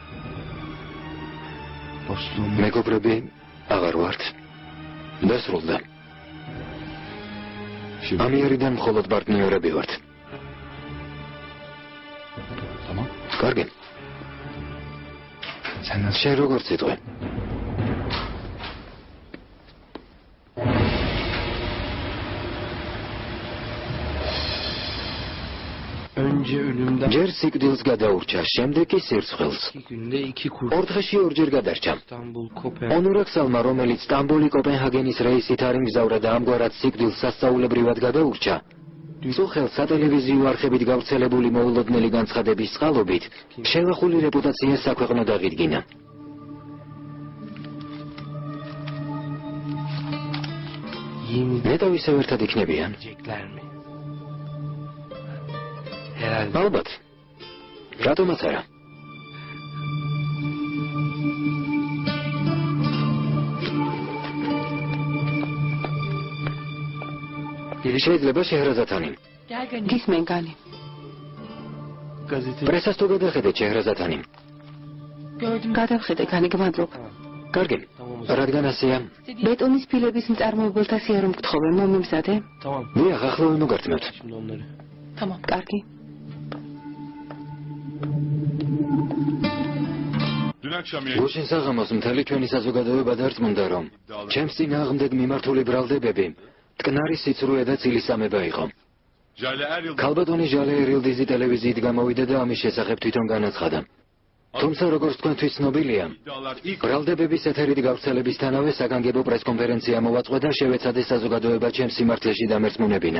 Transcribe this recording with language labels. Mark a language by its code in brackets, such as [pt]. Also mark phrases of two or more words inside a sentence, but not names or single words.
[ka] მეგობრები აღარ ვართ. დასრულდა. [tr] Şimdi [ka] ამიერიდან მხოლოდ პარტნიორები ვართ. [tr] tamam. [ka] კარგი. შენ როგორ ციტყვე? [tr] Önce ölümden [ka] ჯერ სიკვდილს გადაურჩა, შემდეგ კი სირცხვილს. [tr] 2 günde 2 kurs [ka] ორ დღეში ორჯერ გადარჩა. [tr] İstanbul, Kopenhag. [ka] ონურაქსალმა, რომელიც სტამბოლი კოპენჰაგენის რეისით არ იმგზავრა და ამგვარად სიკვდილს სასწაულებრივად გადაურჩა, სულ სატელევიზიო არხებით გავრცელებული მოულოდნელი განცხადების წყალობით შევახული რეპუტაცია საქვეყნოდ აღიდგინა. [tr] Yemin [ka] ნეტავ ისევ ერთად იქნებიან? [tr] edecekler mi? Herhalde. [ka] ალბათ. რატომაც არა? შეიძლება შეჰრაზადანი. გისმენ განი. [tr] Gazete. [ka] პრესას თუ გადახედეთ შეჰრაზადანი. გადავხედე განი გმადლობ. კარგი. რადგან ასეა? ბეტონის ფილების მწარმოებელთა სიარომ გთხოვე, მომიმზადე. [tr] Tamam. [ka] დიახ, ახლა მოგართმევთ. [tr] Şimdi onları. Tamam. [ka] კარგი. [tr] Dün akşam [ka] გუშინ საღამოს მთელი ჩვენი საზოგადოება დარწმუნდა, რომ ჩემს წინააღმდეგ მიმართული ბრალდებები მტკნარი სიცრუე და ცილისამება იყო. Jale Eryl ქალბატონი ჟალე ერილდიზი ტელევიზიით გამოვიდა და ამის შესახებ თვითონ განაცხადა. თუმცა როგორც თქვენთვის ცნობილია, [tr] iddialar ilk [ka] ბრალდებების ეთერით გავრცელებისთანავე საგანგებო პრესკონფერენცია მოვაწყვე და შევეცადე საზოგადოება ჩემს სიმართლეში დამერწმუნებინა.